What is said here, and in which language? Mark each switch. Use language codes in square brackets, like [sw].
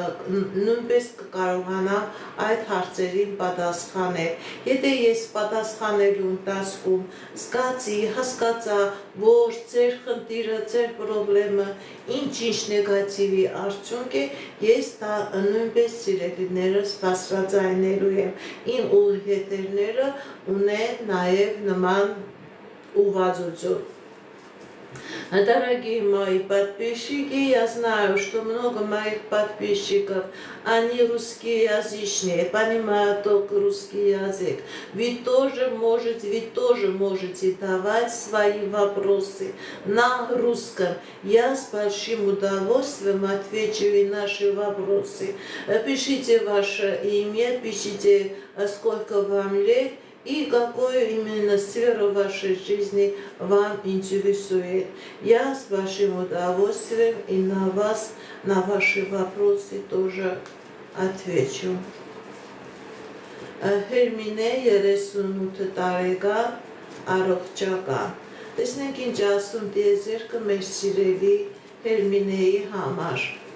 [hy] նույնպես կկարողանամ այդ հարցերին պատասխանել։ Եթե ես պատասխանելու ընթացքում զգացի, հասկացա, որ ձեր խնդիրը, ձեր պրոբլեմը ինչ նեգատիվի արդյունք է, ես դա նույնպես սիրելիներս բարձրաձայնելու եմ։ Իմ ուղիղետերները ունեն նաև նման угодություն. [ru] Дорогие мои подписчики, я знаю, что много моих подписчиков, они русскоязычные, понимают только русский язык. Вы тоже можете давать свои вопросы на русском. Я с большим удовольствием отвечу на наши вопросы. Пишите ваше имя, пишите, сколько вам лет. И какую именно сферу вашей жизни вам интересует. Я с вашим удовольствием и на ваши вопросы тоже отвечу. [hy] Հերմինե 38 տարեկան առողջական։ Տեսնենք ինչ ասում տիեզերքը մեր սիրելի Հերմինեի համար։